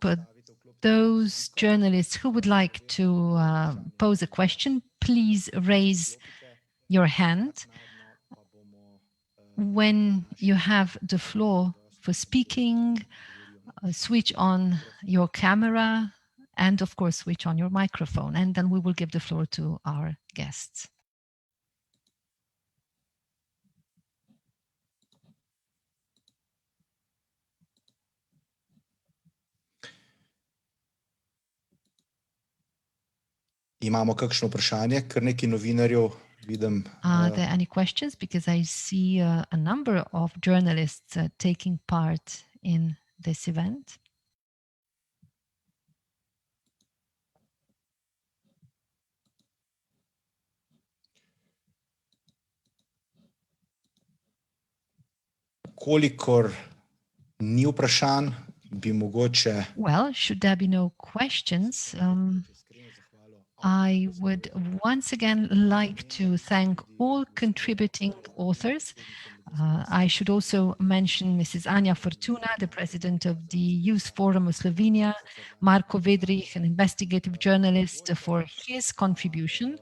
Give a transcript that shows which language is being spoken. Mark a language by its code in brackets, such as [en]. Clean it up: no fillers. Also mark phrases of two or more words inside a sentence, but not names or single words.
[en] Those journalists who would like to pose a question, please raise your hand. When you have the floor for speaking, switch on your camera and, of course, switch on your microphone. And then we will give the floor to our guests. [sl] Imamo kakšno vprašanje, ker nekaj novinarjev vidim. [en] Are there any questions? Because I see a number of journalists taking part in this event. [sl] Kolikor ni vprašanj, bi mogoče... [en] Well, should there be no questions, I would once again like to thank all contributing authors. I should also mention Mrs. Anja Fortuna, the president of the Youth Forum of Slovenia, Marko Vedrich, an investigative journalist, for his contribution.